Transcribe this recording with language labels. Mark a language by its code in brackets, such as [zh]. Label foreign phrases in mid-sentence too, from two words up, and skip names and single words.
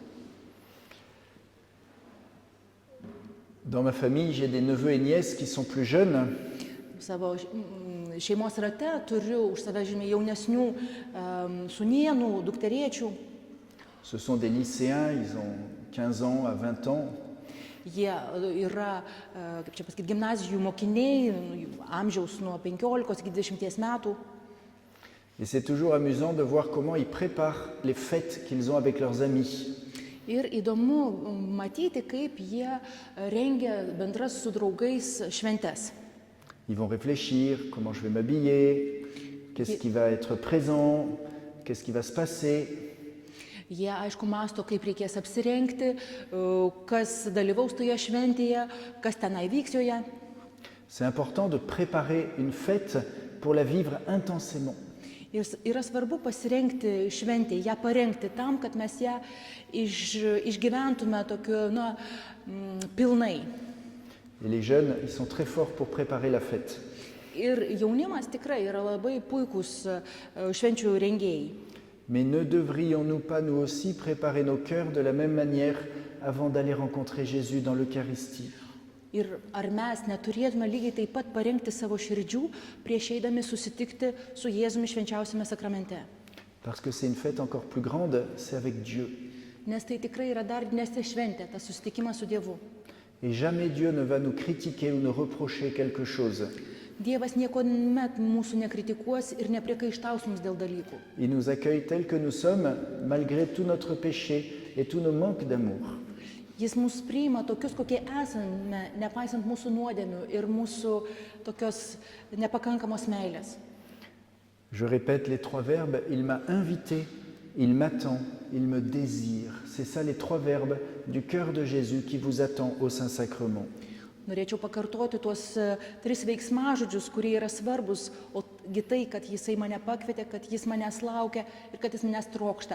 [fr] Dans ma famille, j'ai des neveux et nièces qui sont plus jeunes. [lt] Savo šeimos rate turiu už save žymiai jaunesnių sūnėnų, dukterėčių. [fr] Ce sont des lycéens, ils ont 15 ans à 20 ans. [lt] Jie yra, kaip čia pasakyti, gimnazijų mokiniai, amžiaus nuo 15 iki 20 metų. [fr] Et c'est toujours amusant de voir comment ils préparent les fêtes qu'ils ont avec leurs amis. [lt] Ir įdomu matyti, kaip jie rengia bendras su draugais šventes. [fr] Ils vont réfléchir, comment je vais m'habiller, qu'est-ce qui va être présent, qu'est-ce qui va se passer. [lt] Jie, aišku, mąsto, kaip reikės apsirengti, kas dalyvaus toje šventėje, kas tenai vyks joje. [fr] C'est important de préparer une fête pour la vivre intensément. [lt] Ir yra svarbu pasirengti šventę, ją parengti tam, kad mes ją išgyventume tokiu, pilnai. [fr] Et les jeunes, ils sont très forts pour préparer la fête. [lt] Ir jaunimas tikrai yra labai puikūs švenčių rengėjai. [fr] Mais ne devrions-nous pas nous aussi préparer nos cœurs de la même manière avant d'aller rencontrer Jésus dans l'Eucharistie? [lt] Ir ar mes neturėtume lygiai taip pat parengti savo širdžių prieš eidami susitikti su Jėzumi švenčiausiame sakramente? [fr] Parce que c'est une fête encore plus grande, c'est avec Dieu. [lt] Nes tai tikrai yra dar didesnė šventė, tas susitikimas su Dievu. [fr] Et jamais Dieu ne va nous critiquer ou nous reprocher quelque chose. [lt] Dievas niekuomet mūsų nekritikuos ir nepriekaištaus mums dėl dalykų. [fr] Il nous accueille tels que nous sommes, malgré tout notre péché et tous nos manques d'amour. [lt] Jis mus priima tokius, kokie esame, nepaisant mūsų nuodėmių ir mūsų tokios nepakankamos meilės. [fr] Je répète les trois verbes, il m'a invité, il m'attend, il me désire. C'est ça les trois verbes du cœur de Jésus qui vous attend au Saint-Sacrement. [lt] Norėčiau pakartoti tuos 3 veiksmažodžius, kurie yra svarbus, ogi tai, kad jisai mane pakvietė, kad jis manęs laukia ir kad jis manęs trokšta.